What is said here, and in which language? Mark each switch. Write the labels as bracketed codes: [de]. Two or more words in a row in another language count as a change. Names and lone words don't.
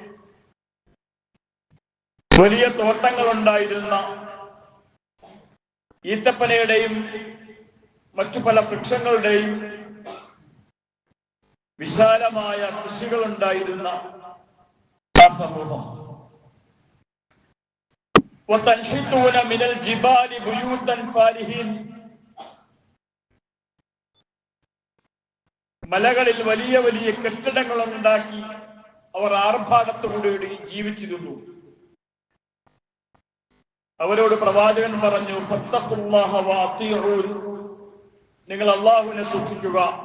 [ml] വലിയ തോട്ടങ്ങൾ ഉണ്ടായിരുന്ന, ഈത്തപ്പനയുടെയും മറ്റു പല വൃക്ഷങ്ങളുടെയും വിശാലമായ കൃഷികൾ ഉണ്ടായിരുന്ന ആ സമൂഹം. [ar] وَتَنْحِتُونَ مِنَ الْجِبَالِ بُيُوتًا فَارِهِينَ, [ml] മലകളിൽ വലിയ വലിയ കെട്ടിടങ്ങൾ ഉണ്ടാക്കി അവർ ആർഭാടത്തോടുകൂടി ജീവിച്ചിരുന്നു. അവരോട് പ്രവാചകൻ പറഞ്ഞു, [ar] فاتقوا الله وأطيعون, [ml] നിങ്ങൾ അല്ലാഹുവിനെ സൂക്ഷിക്കുക.